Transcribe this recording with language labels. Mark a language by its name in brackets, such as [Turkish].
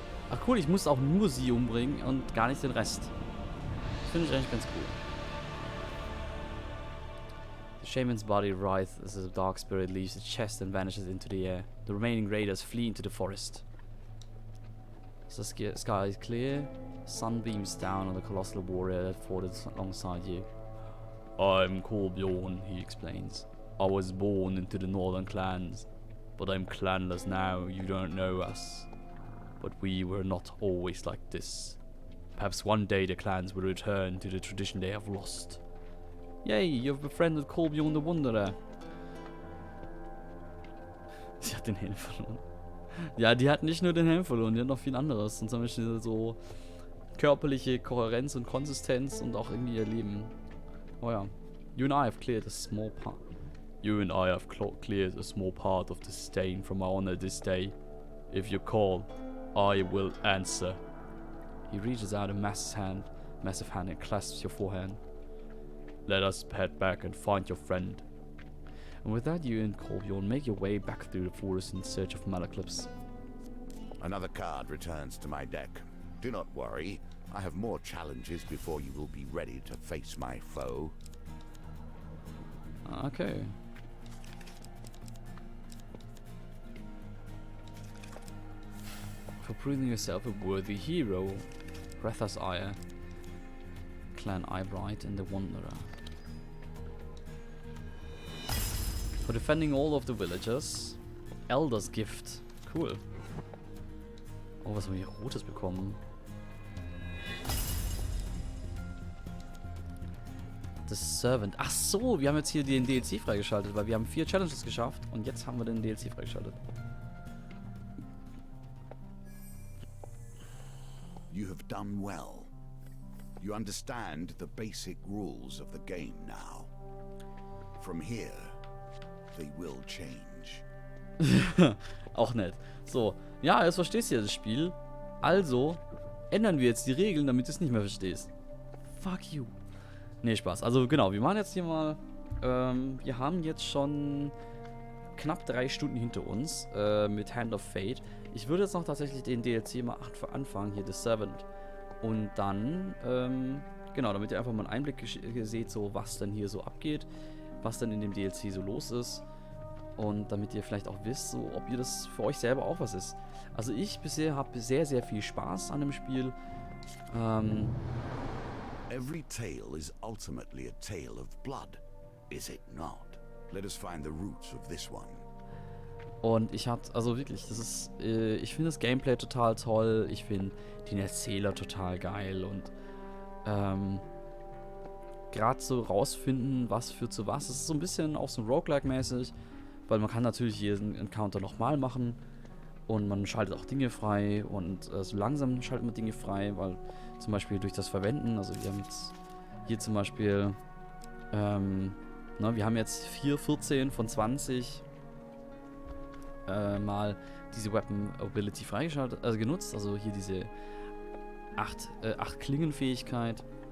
[German] Ach cool, ich muss auch nur sie umbringen und gar nicht den Rest. Finde ich eigentlich ganz cool. [English] The shaman's body writhes as a dark spirit leaves its chest and vanishes into the air. The remaining raiders flee into the forest. So the sky is clear. Sun beams down on the colossal warrior that fought alongside you. I'm Kolbjorn, he explains. I was born into the northern clans, but I'm clanless now. You don't know us. But we were not always like this. Perhaps one day the clans will return to the tradition they have lost. Yay, you've befriended Kolbjorn the Wanderer. [German] Sie hat den Helm verloren. Ja, die hat nicht nur den Helm verloren, die hat noch viel anderes. Und zum Beispiel so körperliche Kohärenz und Konsistenz und auch irgendwie ihr Leben. Oh ja. [English] You and I have cleared a small part. You and I have cleared a small part of the stain from our honor this day. If you call, I will answer. He reaches out a massive hand and clasps your forehand. Let us head back and find your friend. And with that, you and Kolbjorn make your way back through the forest in search of Malaclips. Another card returns to my deck. Do not worry, I have more challenges before you will be ready to face my foe. Okay. For proving yourself a worthy hero, Retha's Ire, Clan Eyebright and the Wanderer. For defending all of the villagers, Elder's Gift. Cool. [German] Oh, was haben wir hier Rotes bekommen? The Servant. Ach so, wir haben jetzt hier den DLC freigeschaltet, weil wir haben 4 Challenges geschafft und jetzt haben wir den DLC freigeschaltet. [English] You have done well. You understand the basic rules of the game now. From here, they will change. [German] Auch nett. So, ja, jetzt verstehst du ja das Spiel. Also ändern wir jetzt die Regeln, damit du es nicht mehr verstehst. Fuck you. Nee, Spaß. Also genau, wir machen jetzt hier mal. Wir haben jetzt schon knapp 3 Stunden hinter uns mit Hand of Fate. Ich würde jetzt noch tatsächlich den DLC mal anfangen, hier The Servant. Und dann, genau, damit ihr einfach mal einen Einblick seht, so was dann hier so abgeht, was dann in dem DLC so los ist. Und damit ihr vielleicht auch wisst, so, ob ihr das für euch selber auch was ist. Also ich bisher habe sehr, sehr viel Spaß an dem Spiel. [English] Every tale is ultimately a tale of blood, is it not? Let us find the roots of this one. [German] Und ich hatte, also wirklich, das ist, ich finde das Gameplay total toll. Ich finde den Erzähler total geil und gerade so rausfinden, was führt zu was. Es ist so ein bisschen auch so Roguelike-mäßig, weil man kann natürlich jeden Encounter nochmal machen und man schaltet auch Dinge frei und so langsam schaltet man Dinge frei, weil zum Beispiel durch das Verwenden, also wir haben jetzt hier zum Beispiel, wir haben jetzt 14 von 20 mal diese Weapon Ability freigeschaltet, also genutzt, also hier diese 8 Klingenfähigkeit.